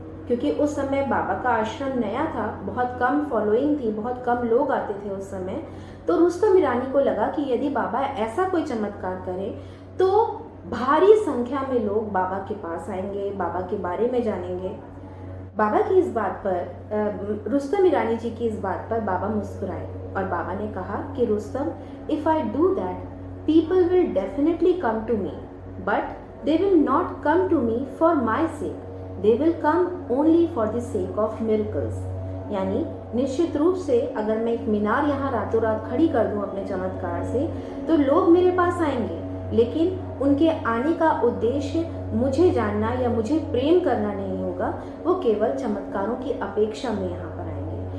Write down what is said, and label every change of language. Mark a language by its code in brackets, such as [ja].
[hi] क्योंकि उस समय बाबा का आश्रम नया था, बहुत कम फॉलोइंग थी, बहुत कम लोग आते थे उस समय। तो रुस्तम ईरानी को लगा कि यदि बाबा ऐसा कोई चमत्कार करे तो भारी संख्या में लोग बाबा के पास आएंगे, बाबा के बारे में जानेंगे। बाबा की इस बात पर, रुस्तम ईरानी जी की इस बात पर बाबा मुस्कुराए और बाबा ने कहा कि Rustam, [en] If I do that people will definitely come to me, but they will not come to me for my sake, they will come only for the sake of miracles। [hi] यानी निश्चित रूप से अगर मैं एक मीनार यहाँ रातों रात खड़ी कर दूँ अपने चमत्कार से तो लोग मेरे पास आएंगे, लेकिन उनके आने का उद्देश्य मुझे जानना या मुझे प्रेम करना नहीं होगा, वो केवल चमत्कारों की अपेक्षा में यहाँ पर आएंगे।